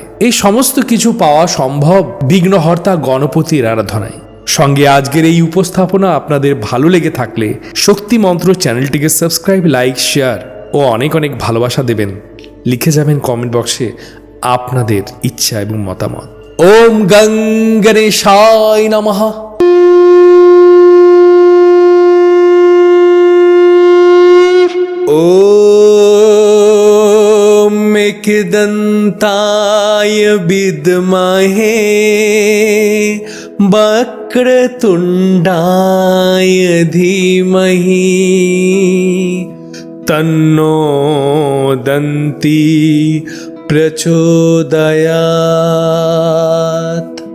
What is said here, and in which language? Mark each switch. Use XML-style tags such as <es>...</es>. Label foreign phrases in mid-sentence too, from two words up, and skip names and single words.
<bn>এই সমস্ত কিছু পাওয়া সম্ভব বিঘ্নহর্তা গণপতির আরাধনায়। সঙ্গে আজকের এই উপস্থাপনা আপনাদের ভালো লেগে থাকলে শক্তি মন্ত্র চ্যানেলটিকে সাবস্ক্রাইব, লাইক, শেয়ার ও অনেক অনেক ভালোবাসা দেবেন। লিখে যাবেন কমেন্ট বক্সে আপনাদের ইচ্ছা এবং মতামত।</bn> <sa>ওম গং গণেশায় নমঃ। ওম एकदन्ताय विद्महे वक्रतुण्डाय धीमहि तन्नो दन्ती प्रचोदयात्।</sa>